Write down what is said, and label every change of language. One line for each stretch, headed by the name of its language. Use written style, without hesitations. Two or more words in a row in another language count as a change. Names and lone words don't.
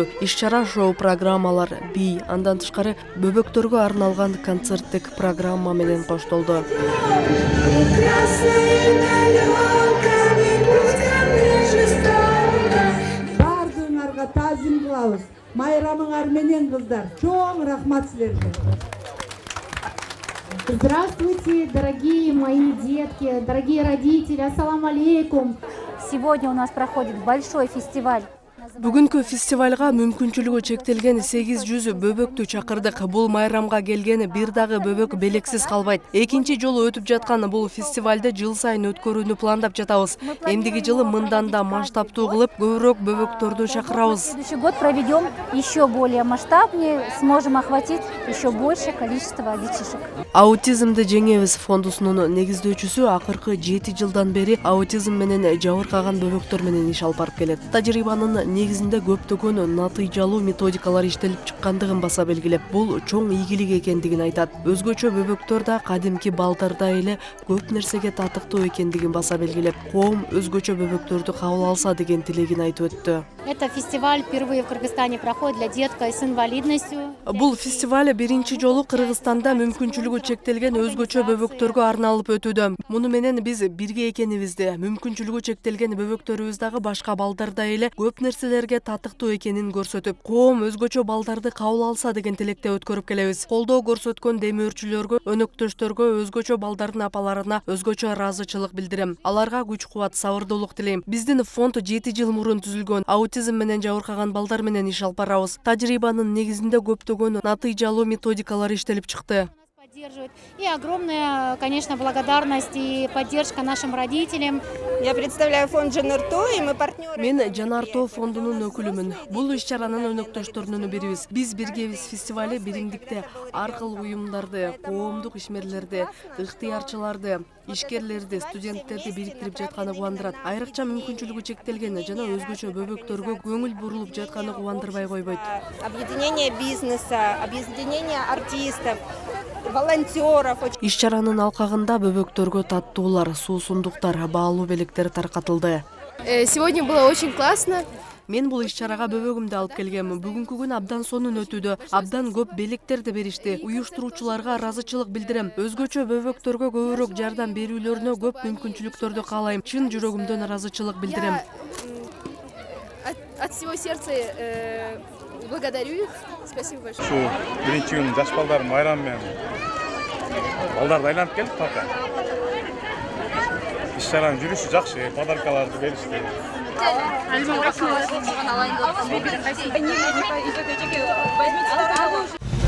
Kyrgyz: Иш-чара шоу программалар, би, андан тышкары бөбөктөргө арналган концерттик программа менен коштолду. Бардыгыңарга таазим кылабыз. Майрамыңар менен кыздар. Чоң рахмат силерге.
Russian: Здравствуйте, дорогие мои детки, дорогие родители,
Arabic: السلام عليكم.
Russian: Сегодня у нас проходит большой фестиваль.
Kyrgyz: Бүгүнкү фестивалга мүмкүнчүлүгү чектелген 800 бөбөктү чакырдык. Бул майрамга келген бир дагы бөбөк белексиз калбайт. Экинчи жолу өтүп жаткан бул фестивалды жыл сайын өткөрүүнү пландап жатабыз. Эмдиги жылы мындан да масштабтуу кылып, көбүрөөк бөбөктөрдү чакырабыз.
Russian: Следующий год проведем еще более масштабнее, сможем охватить еще большее количество детишек.
Kyrgyz: Аутизмди жеңебиз фондусунун негиздөөчүсү акыркы 7 жылдан бери аутизм менен жабыркаган бөбөктөр менен иш алып барып келет. Тажрыйбанын негизинде көптөгөн натыйжалуу методикалар иштелип чыккандыгын баса белгилеп, бул чоң ийгилик экендигин айтат. Өзгөчө бөбөктөр да кадимки балдардай эле көп нерсеге татыктуу экендигин баса белгилеп, коом өзгөчө бөбөктөрдү кабыл алса деген тилегин айтып өттү.
Russian: Это фестиваль впервые в Кыргызстане проходит для деток с инвалидностью.
Kyrgyz: Бул фестиваль биринчи жолу Кыргызстанда мүмкүнчүлүгү чектелген өзгөчө бөбөктөргө арналып өтүүдө. Муну менен биз бирге экенибизди, мүмкүнчүлүгү чектелген бөбөктөрүбүз дагы башка балдардай эле көп нерселерге татыктуу экенин көрсөтүп, коом өзгөчө балдарды кабыл алса деген тилекте өткөрүп келебиз. Колдоо көрсөткөн демөөрчүлөргө, өнөктөштөргө, өзгөчө балдардын апаларына өзгөчө ыраазычылык билдирем. Аларга күч-кубат, сабырдуулук тилейм. Биздин фонд 7 жыл мурун түзүлгөн. Аутизм менен жабыркаган балдар менен иш алып барабыз. Тажрыйбанын негизинде көптөгөн натыйжалуу методикалар иштелип чыкты.
Russian: И огромная, конечно, благодарность и поддержка нашим родителям. Я представляю фонд Жанарто, и мы партнеры.
Kyrgyz: Мен Жанарто фондунун өкүлүмүн. Бул иш-чаранын өнөктөштөрүнүн бирибиз. Биз биргебиз фестивали биримдикте ар кыл уюмдарды, коомдук ишмерлерди, ыктыярчыларды, ишкерлерди, студенттерди бириктирип жатканы кубандырат. Айрыкча мүмкүнчүлүгү чектелген жана өзгөчө бөбөктөргө көңүл бурулуп жатканы кубандырбай койбойт.
Russian: Объединение бизнеса, объединение артистов, волонтеров.
Kyrgyz: Иш-чаранын алкагында бөбөктөргө таттуулар, суусундуктар, баалуу белектер таркатылды.
Russian: Сегодня было очень классно.
Kyrgyz: Мен бул иш-чарага бөбөгүмдү алып келгем. Бүгүнкү күн абдан сонун өтүүдө. Абдан көп белектерди беришти. Уюштуруучуларга ыраазычылык билдирем. Өзгөчө бөбөктөргө көбүрөөк жардам берүүлөрүнө көп мүмкүнчүлүктөрдү каалайм. Чын жүрөгүмдөн ыраазычылык билдирем.
Russian: От всего сердца благодарю их. Спасибо большое.
Kyrgyz: Шу биринчи күн жаш балдар майрам менен балдарды айланып келдик паркка. Иш-чаранын жүрүшү жакшы, подаркаларды беришти. Альбом